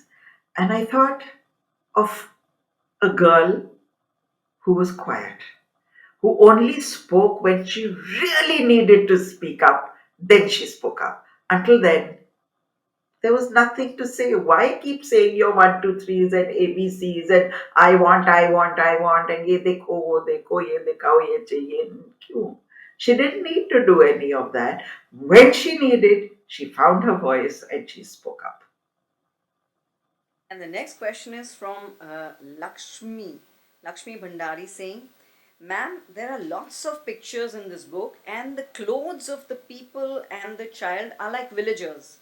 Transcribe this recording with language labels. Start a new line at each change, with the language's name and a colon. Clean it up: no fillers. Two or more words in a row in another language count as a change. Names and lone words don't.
English: And I thought of a girl who was quiet, who only spoke when she really needed to speak up. Then she spoke up. Until then, there was nothing to say. Why keep saying your one, two, threes and ABCs and I want, and
Hindi: ये देखो, वो देखो, ये दिखाओ, ये चाहिए। क्यों?
English: She didn't need to do any of that. When she needed, she found her voice and she spoke up. And the next question is from Lakshmi Bhandari saying, Ma'am, there are lots of pictures in this book, and the clothes of the people and the child are like villagers.